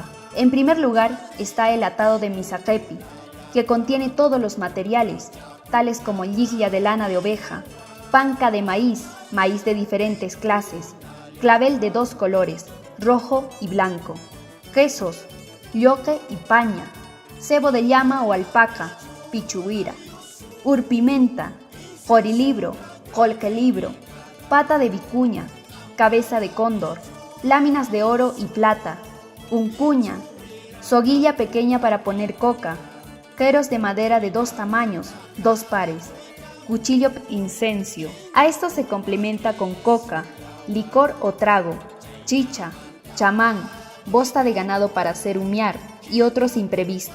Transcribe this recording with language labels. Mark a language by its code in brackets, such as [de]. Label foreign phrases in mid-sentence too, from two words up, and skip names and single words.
[es] En primer lugar está el atado de misaquepi, que contiene todos los materiales, tales como liguilla de lana de oveja, panca de maíz, maíz de diferentes clases, clavel de 2 colores, rojo y blanco, quesos, yoque y paña, cebo de llama o alpaca, pichuguira, urpimenta, jorilibro, colquelibro, pata de vicuña, cabeza de cóndor, láminas de oro y plata, uncuña, soguilla pequeña para poner coca, queros de madera de 2 tamaños, 2 pares, cuchillo incencio. A esto se complementa con coca, licor o trago, chicha, chamán, bosta de ganado para hacer humear y otros imprevistos.